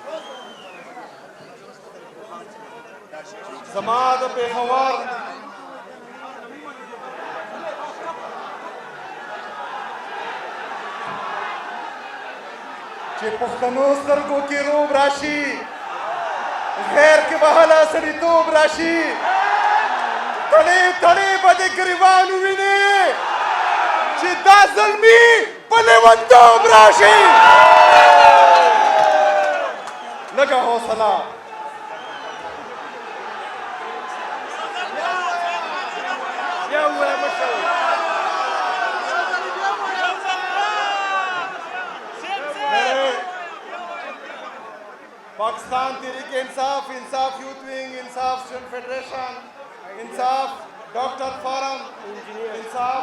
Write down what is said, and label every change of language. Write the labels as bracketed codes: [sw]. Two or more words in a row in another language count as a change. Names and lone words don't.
[ps] जमात पेशवर چې پښتنو سترګو کې روب راشي، غیر کې بهاله سړیتوب راشي، تړې تړې به د ګریوانو وینې چې دا ظلمي په لیونتوب راشي. لږه حوصله. [ur] پاکستان تحریک انصاف، انصاف یوتھ ونگ، انصاف سٹوڈنٹ فیڈریشن، انصاف ڈاکٹر فورم، انصاف